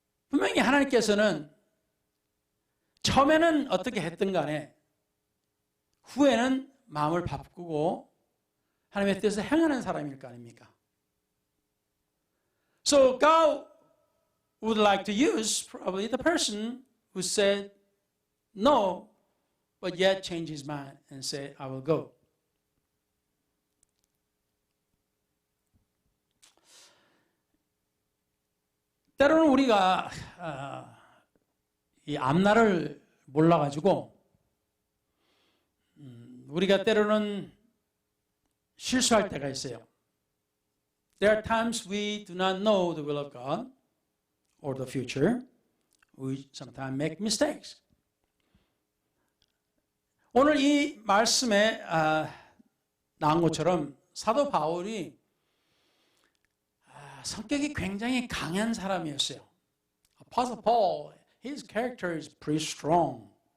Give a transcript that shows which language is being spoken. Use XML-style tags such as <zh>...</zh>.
<ko>분명히 하나님께서는 처음에는 어떻게 했든 간에 후에는 마음을 바꾸고 하나님의 뜻을 행하는 사람일 거 아닙니까?</ko> <en>So God would like to use probably the person who said no, but yet changed his mind and said, I will go.</en> <ko>때로는 우리가 이 앞날을 몰라가지고 우리가 때로는 실수할 때가 있어요.</ko> <en>There are times we do not know the will of God or the future. We sometimes make mistakes.</en> <ko>오늘 이 말씀에 나온 것처럼 사도 바울이 성격이 굉장히 강한 사람이었어요. Apostle Paul,</ko> <en>his character is pretty strong.</en>